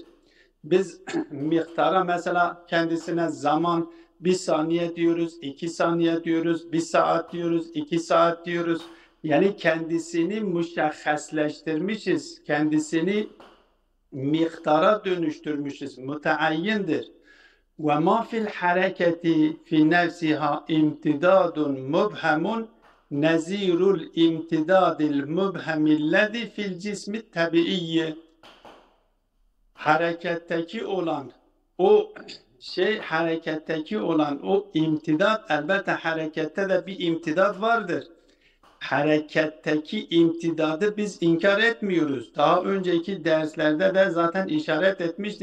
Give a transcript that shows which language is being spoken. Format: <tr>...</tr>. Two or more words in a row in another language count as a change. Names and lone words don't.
<tr>Biz miktara mesela kendisine zaman 1 saniye diyoruz, 2 saniye diyoruz, 1 saat diyoruz, 2 saat diyoruz. Yani kendisini müşahhasleştirmişiz, kendisini miktara dönüştürmüşüz, müteayyindir.</tr> <ar>وما في الحركة في نفسها امتداد مبهم نظير الامتداد المبهم الذي في الجسم الطبيعي.</ar> <tr>Hareketteki olan o hareketteki olan o imtidat, elbette harekette de bir imtidat vardır. Hareketteki imtidadı biz inkar etmiyoruz. Daha önceki derslerde de zaten işaret etmişti.</tr>